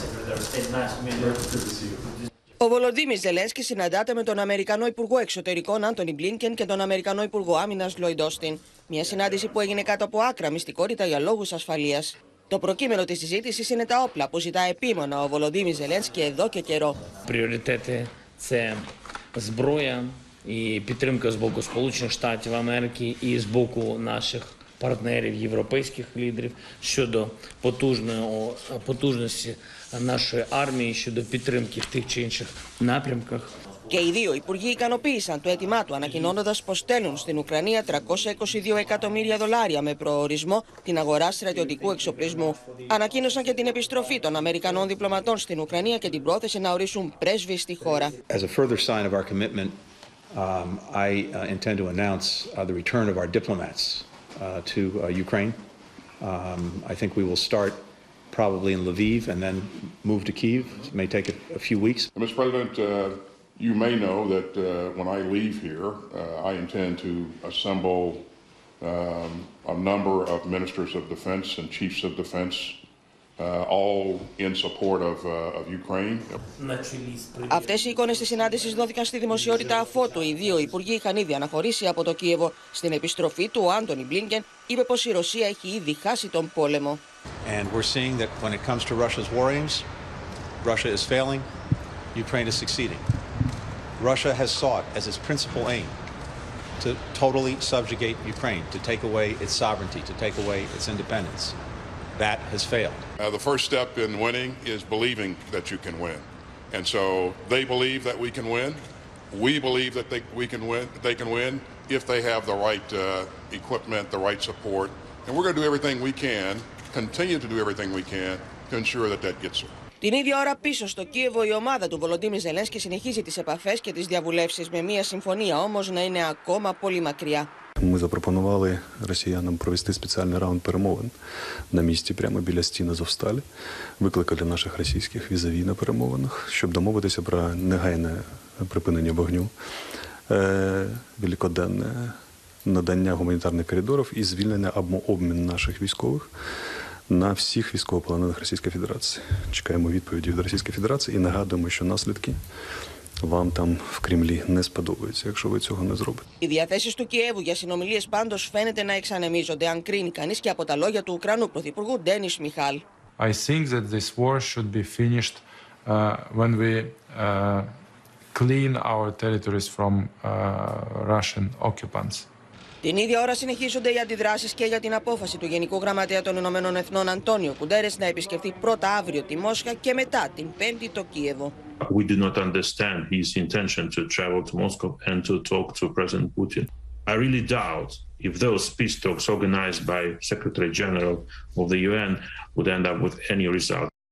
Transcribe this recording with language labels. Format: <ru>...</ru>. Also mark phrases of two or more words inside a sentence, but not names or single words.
<el>Ο Βολοντιμίρ Ζελένσκι συναντάται με τον Αμερικανό Υπουργό Εξωτερικών Μπλίνκεν και τον Αμερικανό Υπουργό Άμυνας Όστιν. Μια συνάντηση που έγινε κάτω από άκρα μυστικότητα για λόγους ασφαλείας. Το προκείμενο της συζήτησης είναι τα όπλα που ζητά επίμονα ο Βολοντιμίρ Ζελένσκι εδώ και καιρό.</el> <uk>Пріоритети – це зброя і підтримка з боку Сполучених Штатів Америки і з боку наших партнерів, європейських лідерів щодо потужності нашої армії, щодо підтримки в тих чи інших напрямках.</uk> <el>Και οι δύο υπουργοί ικανοποίησαν το αίτημά του, ανακοινώνοντας πως στέλνουν στην Ουκρανία $322 εκατομμύρια με προορισμό την αγορά στρατιωτικού εξοπλισμού. Ανακοίνωσαν και την επιστροφή των Αμερικανών διπλωματών στην Ουκρανία και την πρόθεση να ορίσουν πρέσβη στη χώρα.</el> <en>As a further sign of our commitment, I intend to announce the return of our diplomats to Ukraine. I think we will start probably in Lviv and then move to Kyiv. It may take a few weeks. Mr. President, you may know that when I leave here, I intend to assemble a number of ministers of defense and chiefs of defense, all in support of Ukraine.</en> <el>Αυτές οι εικόνες της συνάντησης δόθηκαν στη δημοσιότητα αφότου οι δύο υπουργοί είχαν ήδη αναχωρήσει από το Κίεβο. Στην επιστροφή του, ο Μπλίνκεν είπε πως η Ρωσία έχει ήδη χάσει τον πόλεμο.</el> <en>And we're seeing that when it comes to Russia's war aims, Russia is failing, Ukraine is succeeding. Russia has sought as its principal aim to totally subjugate Ukraine, to take away its sovereignty, to take away its independence. That has failed. The first step in winning is believing that you can win. And so they believe that we can win. We believe that they can win if they have the right equipment, the right support. And we're going to do everything we can, continue to do everything we can to ensure that that gets there.</en> <el>Την ίδια ώρα πίσω στο Κίεβο η ομάδα του Βολοντιμίρ Ζελένσκι συνεχίζει τις επαφές και τις διαβουλεύσεις, με μια συμφωνία όμως να είναι ακόμα πολύ μακριά.</el> <uk>Ми запропонували росіянам провести спеціальний раунд перемовин на місці прямо біля стін Азовсталі. Викликали наших російських візаві на перемовинах, щоб домовитися про негайне припинення вогню, великоденне надання гуманітарних коридорів і звільнення або обмін наших військових на всіх військовополонених Російської Федерації. Чекаємо відповіді від Російської Федерації і нагадуємо, що наслідки вам там в Кремлі не сподобаються, якщо ви цього не зробите.</uk> <el>Οι διαθέσεις του Κιέβου για συνομιλίες πάντως φαίνεται να εξανεμίζονται, αν κρίνει κανείς και από τα λόγια του Ουκρανού Πρωθυπουργού Ντένις Μιχάλ.</el> <en>I think that this war should be finished when we clean our territories from Russian occupants.</en> <el>Την ίδια ώρα συνεχίζονται οι αντιδράσεις και για την απόφαση του Γενικού Γραμματέα των Ηνωμένων Εθνών Αντώνιο Κουντέρες να επισκεφτεί πρώτα αύριο τη Μόσχα και μετά την Πέμπτη το Κίεβο.</el> <en>We do not understand his intention to travel to Moscow and to talk to President Putin. I really doubt if those peace talks organized by Secretary General of the UN would end up with any result.</en>